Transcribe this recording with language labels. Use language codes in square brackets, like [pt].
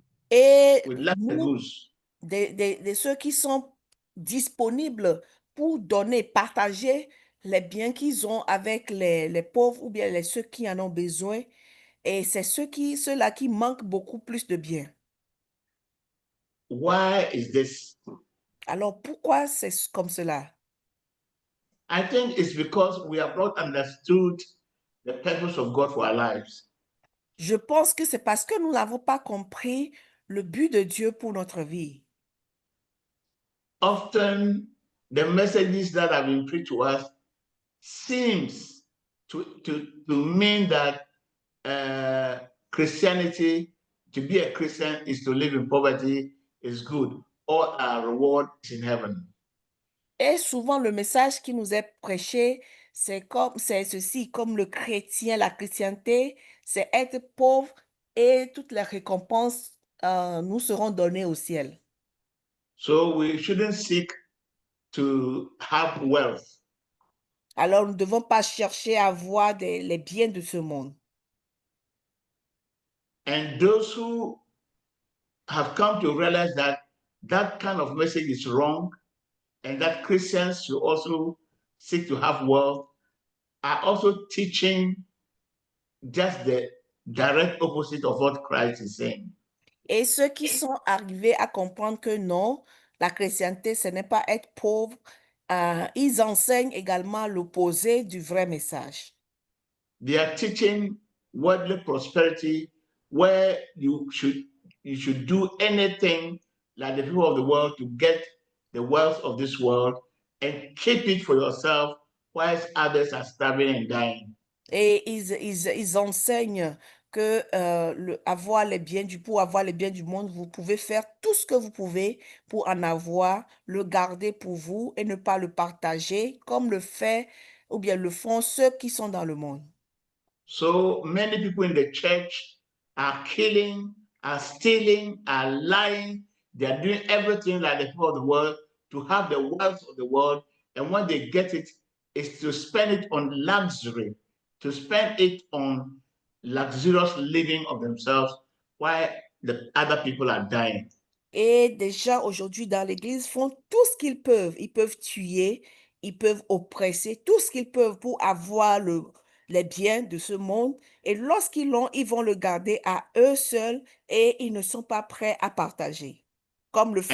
[fr] Et [en] We lack the [fr] nous, [en] goods. [fr] de ceux qui sont disponibles pour donner, partager les biens qu'ils ont avec les pauvres ou bien ceux qui en ont besoin. Et c'est ceux-là qui manquent beaucoup plus de biens. [en] Why is this? [fr] Alors, pourquoi c'est comme cela? [en] I think it's because we have not understood the purpose of God for our lives. [fr] Je pense que c'est parce que nous n'avons pas compris le but de Dieu pour notre vie. [en] Often, the messages that have been preached to us seems to mean that Christianity, to be a Christian, is to live in poverty, is good. All our reward is in heaven. [fr] Et souvent, le message qui nous est prêché, c'est ceci, comme le chrétien, la chrétienté, c'est être pauvre et toutes les récompenses nous seront données au ciel. [en] So we shouldn't seek to have wealth. [fr] Alors, nous ne devons pas chercher à avoir les biens de ce monde. [en] And those who have come to realize that that kind of message is wrong and that Christians should also seek to have wealth are also teaching just the direct opposite of what Christ is saying. [fr] Et ceux qui sont arrivés à comprendre que non, la chrétienté, ce n'est pas être pauvre, ils enseignent également l'opposé du vrai message. [en] They are teaching worldly prosperity where you should do anything like the people of the world to get the wealth of this world and keep it for yourself whilst others are starving and dying. [fr] Et ils enseignent que avoir les biens pour avoir les biens du monde, vous pouvez faire tout ce que vous pouvez pour en avoir, le garder pour vous et ne pas le partager comme le fait ou bien le font ceux qui sont dans le monde. [en] So many people in the church are killing, are stealing, are lying. They are doing everything like the people of the world to have the wealth of the world. And when they get it, is to spend it on luxury, to spend it on luxurious living of themselves while the other people are dying. [fr] Et des gens aujourd'hui dans l'église font tout ce qu'ils peuvent. Ils peuvent tuer, ils peuvent oppresser, tout ce qu'ils peuvent pour avoir les biens de ce monde. Et lorsqu'ils l'ont, ils vont le garder à eux seuls et ils ne sont pas prêts à partager, comme le font